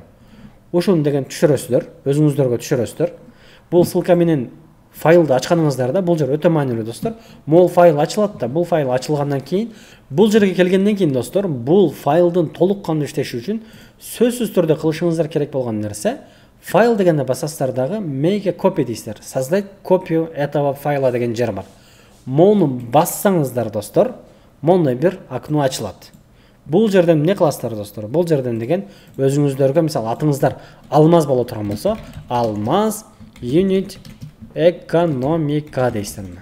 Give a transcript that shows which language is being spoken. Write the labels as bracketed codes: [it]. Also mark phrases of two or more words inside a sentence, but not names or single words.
[ky] Ушуну деген түшүрөсүздөр, өзүңүздөргө түшүрөсүздөр. Бул ссылка менен файлды ачканыңыздарда, бул жер өтө маанилүү достор. Могул файл ачылат да, бул файл ачылгандан кийин, бул жерге келгенден кийин достор, бул файлдын толук кандуу иштеши үчүн сөзсүз түрдө кылышыңыздар керек болгон нерсе, файл дегенде басасыздар дагы [en] make a copy [ky] дейсиздер. [ru] Создать копию этого файла [ky] деген жер бар. Мону бассаңыздар достор, мондай бир окно ачылат. Бул жерден эмне кыласыздар достор? Бул жерден деген өзүңүздөргө, мисалы атыңыздар Алмаз боло турган болсо, Алмаз Unit Экономика дейсиздер.